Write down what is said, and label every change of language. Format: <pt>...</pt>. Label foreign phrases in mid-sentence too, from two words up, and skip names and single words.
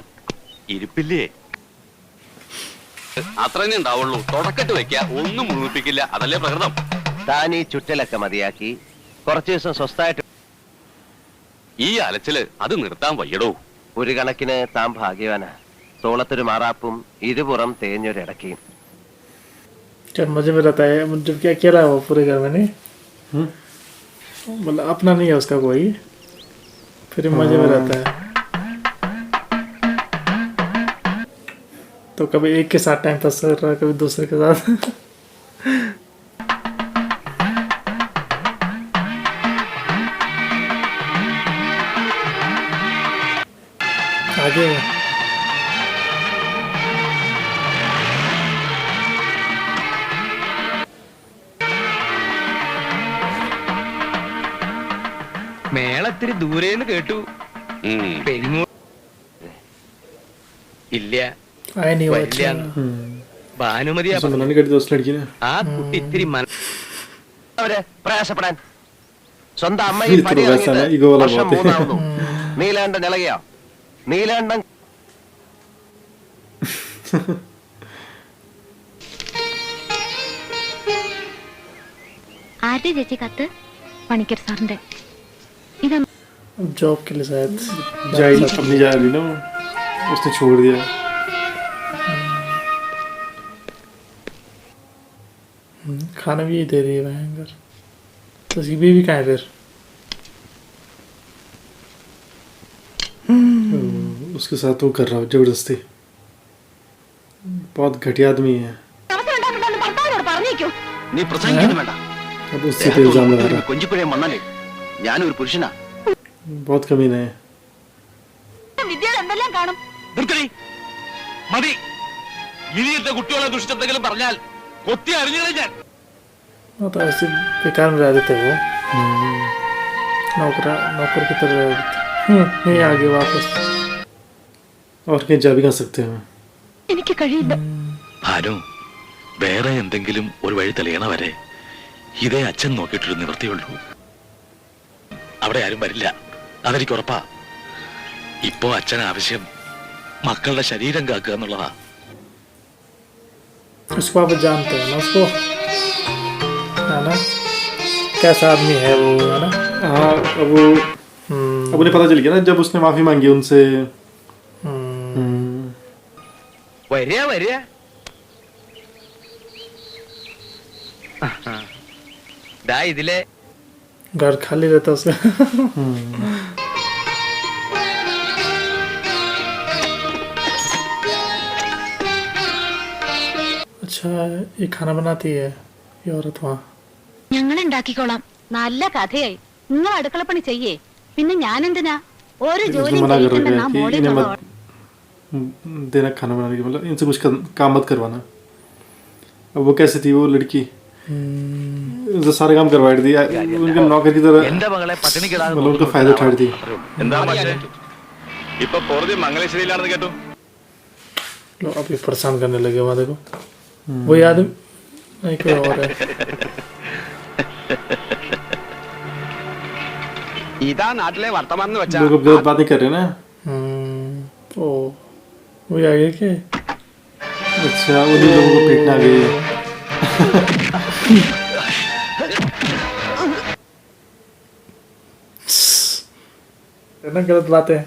<ml>ഇരിപ്പില്ലേ, അത്ര തന്നെ ഉണ്ടാവുള്ളൂ. തുടക്കട്ട് വെക്ക, ഒന്നും മുഴുമിപ്പിക്കില്ല. അതല്ലേ പ്രകൃതം. താൻ ഈ ചുറ്റലൊക്കെ മതിയാക്കി കുറച്ചു ദിവസം സ്വസ്ഥായിട്ട്. ഈ അലച്ചില് അത് നിർത്താൻ വയ്യടോ. ഒരു കണക്കിന് താൻ ഭാഗ്യവാനാ. തോളത്തൊരു മാറാപ്പും ഇരുപുറം തേഞ്ഞൊരിടക്കിയും.</ml> <hi>जब मजे में रहता है, जब क्या अकेला है वो पूरे घर में नहीं. मतलब अपना नहीं है उसका कोई, फिर मजे में रहता है। तो कभी एक के साथ</hi> <en>time pass</en> <hi>कर रहा है, कभी दूसरे के साथ। आगे</hi> <ml>മേളത്തിരി ദൂരേന്ന് കേട്ടു. പെരിങ്ങോ ഇല്ല,</ml> <hi>आया नहीं वो वही अच्छा।</hi> <ml>ഭാനുമതി</ml> <hi>उसने मना नहीं कर दिया उस लड़की ने।</hi> <ml>ആ കുട്ടി ഇത്തിരി അവരെ പ്രയാസപ്പെടാൻ സ്വന്തം അമ്മയും ഇത്ര പണി വയസ്സാണ്, ഇറങ്ങിയിട്ട് ഈഗോ ഉള്ള വർഷം പോത്തെ. 3 ആവുന്നു. നീലാണ്ടൻ ഇളകിയോ? നീലാണ്ടൻ ആരുടെ ചേച്ചി കത്ത്? പണിക്കർ സാറിന്റെ. ഇത്</ml> <hi>जॉब के लिए शायद जाएगी, अब नहीं जा रही ना वो, उसने छोड़ दिया। खाना भी दे रही है भयंकर। तो उसकी बीवी कहाँ है फिर? उसके साथ वो कर रहा हो जबरदस्ती, बहुत घटिया आदमी है।</hi> <ml>അവസരം ഉണ്ടാക്കണ്ടെന്ന് ഭർത്താവിനോട് പറഞ്ഞേക്കൂ. നീ പ്രസംഗിക്കുന്നു വേണ്ട.</ml> <hi>अब उससे तो इल्जाम लगा रहा</hi> <ml>കൊഞ്ചിപ്പുഴയും വന്നാലേ ഞാനൊരു പുരുഷനാ.</ml> <hi>है, बहुत कमीना है।</hi> <ml>വിദ്യകൾ എന്തെല്ലാം കാണും. നിർത്തടി, മതി. ഇനിയത്തെ കുട്ടികളെ ദുഷ്ടത്തെങ്കിലും പറഞ്ഞാൽ കൊത്തി അറിഞ്ഞു ഞാൻ.</ml> <hi>वो तो ऐसे बेकार में रह देते वो, नौकर की तरह रह देते। नहीं आगे वापस। और कहीं जा भी कहाँ सकते हैं।</hi> <ml>എനിക്ക് കഴിയില്ല. ഭാനു, വേറെ എന്തെങ്കിലും ഒരു വഴി തെളിയണ വരെ ഇതേ അച്ഛൻ നോക്കിയിട്ടൊരു നിവൃത്തിയുള്ളൂ. അവിടെ ആരും വരില്ല, അതെനിക്ക് ഉറപ്പാ. ഇപ്പോ അച്ഛൻ ആവശ്യം മക്കളുടെ ശരീരം കാക്കുക എന്നുള്ളതാ.</ml> <hi>उसको आप जानते हैं ना उसको, है ना, कैसा आदमी है वो, है ना। हाँ, अब वो अब उन्हें पता चल गया ना जब उसने माफी मांगी उनसे।</hi> <ml>വരിക വരിക. ദാ ഇതിലെ</ml> <hi>घर खाली रहता उसका। अच्छा, ये खाना बनाती है ये औरत वहाँ।</hi> <ml>ഞങ്ങൾ ഉണ്ടാക്കിക്കോളാം. നല്ല കഥയായി. നിങ്ങൾ അടുക്കളപ്പണി ചെയ്യേ. പിന്നെ ഞാൻ എന്തിനാ ഒരു</ml> <hi>उसने</hi> <ml>ജോലി</ml> <hi>मना कर रखा</hi> <ml>ചെയ്തിട്ടുണ്ടെന്നാ</ml> <hi>है कि</hi> <ml>മോളിൽ</ml> <hi>इन्हें</hi> <ml>നിന്നുള്ള</ml> <hi>मत देना खाना बनाने की, मतलब इनसे कुछ काम मत करवाना। अब वो कैसे थी वो लड़की, उनसे सारे काम करवा रही थी, उनके नौकर की तरह,</hi> <ml>എന്റെ മകളെ പട്ടിണിക്കിടാതെ</ml> <hi>मतलब उनका फायदा उठा रही थी।</hi> <ml>എന്താ പക്ഷേ ഇപ്പൊ കോടതി മംഗലശ്ശേരിയിലാണെന്ന് കേട്ടു.</ml> <hi>लो अभी परेशान करने लगे वहाँ, देखो वो याद नहीं, कोई और है।</hi> <ml>ഇതാ നാട്ടിലെ വർത്തമാനം എന്ന് വെച്ചാ</ml> <hi>लोग अब गलत बात नहीं कर रहे ना। ओ वो आ गया क्या? अच्छा, उन्हीं लोगों को पीटना आ गई। है ना, गलत बात है।</hi>